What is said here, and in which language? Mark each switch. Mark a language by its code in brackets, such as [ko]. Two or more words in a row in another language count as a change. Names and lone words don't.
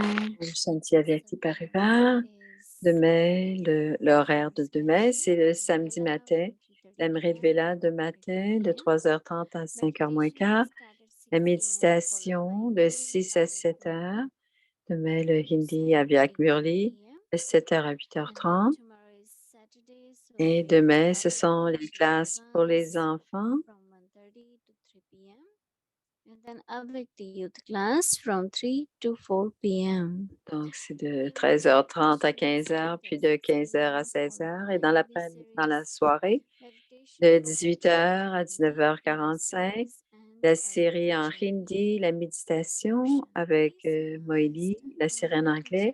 [hi] Om Shanti Avyakti Parivar. [fr] Demain, l'horaire de demain, c'est le samedi matin. L'Amrit Vela de matin de 3h30 à 5h moins quart. La méditation de 6 à 7h. Demain, le Hindi à Vyak Murli de 7h à 8h30. Et demain, ce sont les classes pour les enfants. [en] And then Avyakti Youth class from 3 to 4 p.m. [fr] Donc, c'est de 13h30 à 15h, puis de 15h à 16h. Et dans la soirée, de 18h à 19h45, la série en hindi, la méditation avec Moïli, la série en anglais.